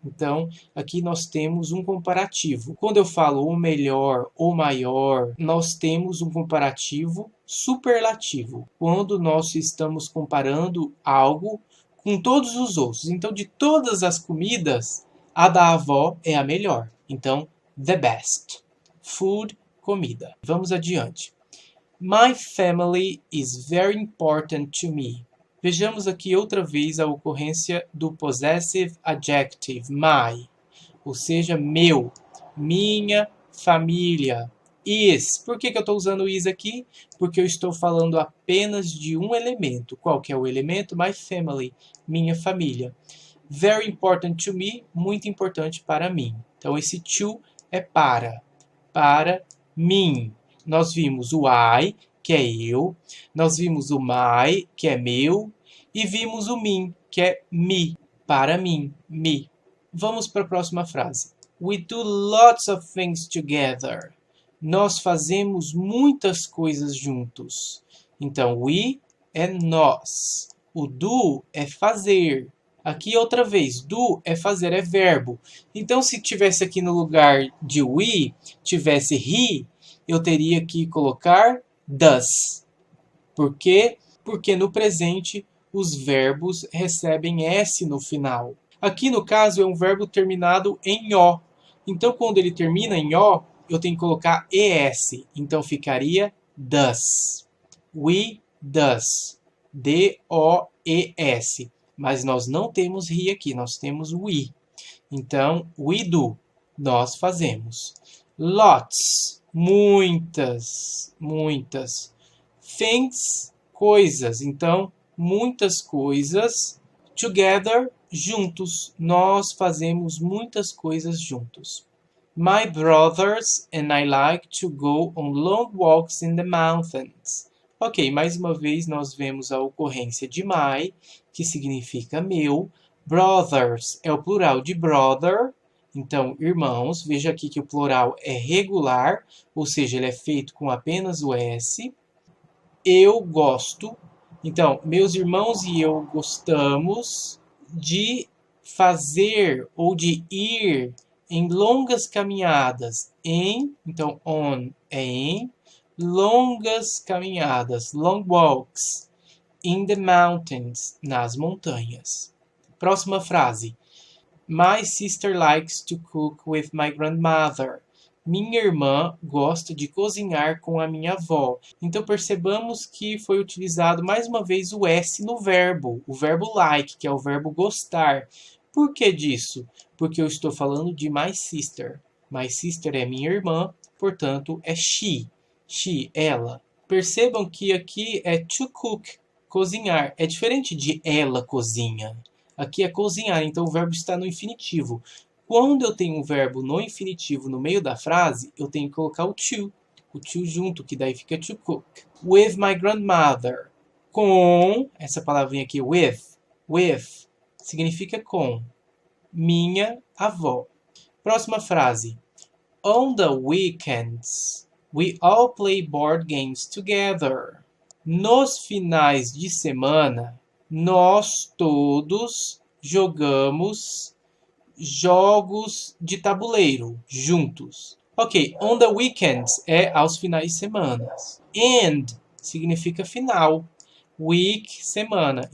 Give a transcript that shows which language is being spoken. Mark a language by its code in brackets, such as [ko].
[pt] Então, aqui nós temos um comparativo. Quando eu falo o melhor, o maior, nós temos um comparativo superlativo. Quando nós estamos comparando algo com todos os outros. Então, de todas as comidas, a da avó é a melhor. Então, the best. Food, comida. Vamos adiante. [en] My family is very important to me. [pt] Vejamos aqui outra vez a ocorrência do possessive adjective, my, ou seja, meu, minha família. Is. Por que eu estou usando is aqui? Porque eu estou falando apenas de um elemento. Qual que é o elemento? [en] My family, [pt] minha família. [en] Very important to me, [pt] muito importante para mim. Então, esse to é para mim. Nós vimos o I, que é eu, nós vimos o my, que é meu, e vimos o me, que é me, para mim, me. Vamos para a próxima frase. [en] We do lots of things together. [pt] Nós fazemos muitas coisas juntos. Então, we é nós. O do é fazer. Aqui outra vez, do é fazer, é verbo. Então, se tivesse aqui no lugar de we, tivesse he, eu teria que colocar does. Por quê? Porque no presente os verbos recebem S no final. Aqui no caso é um verbo terminado em O. Então, quando ele termina em O, eu tenho que colocar ES. Então ficaria does. [en] We does. [pt] D-O-E-S. Mas nós não temos he aqui, nós temos we. Então, [en] we do. [pt] Nós fazemos. Lots. Muitas. Muitas. Things. Coisas. Então, muitas coisas. Together. Juntos. Nós fazemos muitas coisas juntos. [en] My brothers and I like to go on long walks in the mountains. [pt] Ok, mais uma vez nós vemos a ocorrência de my, que significa meu. Brothers é o plural de brother, então irmãos. Veja aqui que o plural é regular, ou seja, ele é feito com apenas o S. Eu gosto. Então, meus irmãos e eu gostamos de fazer ou de ir em longas caminhadas. Então, on é em. Longas caminhadas, [en] long walks, in the mountains, [pt] nas montanhas. Próxima frase. [en] My sister likes to cook with my grandmother. [pt] Minha irmã gosta de cozinhar com a minha avó. Então percebamos que foi utilizado mais uma vez o S no verbo, o verbo like, que é o verbo gostar. Por que disso? Porque eu estou falando de my sister. [en] My sister [pt] é minha irmã, portanto é she. She, ela. Percebam que aqui é to cook, cozinhar. É diferente de ela cozinha. Aqui é cozinhar, então o verbo está no infinitivo. Quando eu tenho um verbo no infinitivo no meio da frase, eu tenho que colocar o to junto, que daí fica to cook. [en] With my grandmother. [pt] Com, essa palavrinha aqui, with, significa com. Minha avó. Próxima frase. [en] On the weekends, we all play board games together. [pt] Nos finais de semana, nós todos jogamos jogos de tabuleiro juntos. Ok, [en] on the weekends [pt] é aos finais de semana. End significa final. Week, semana.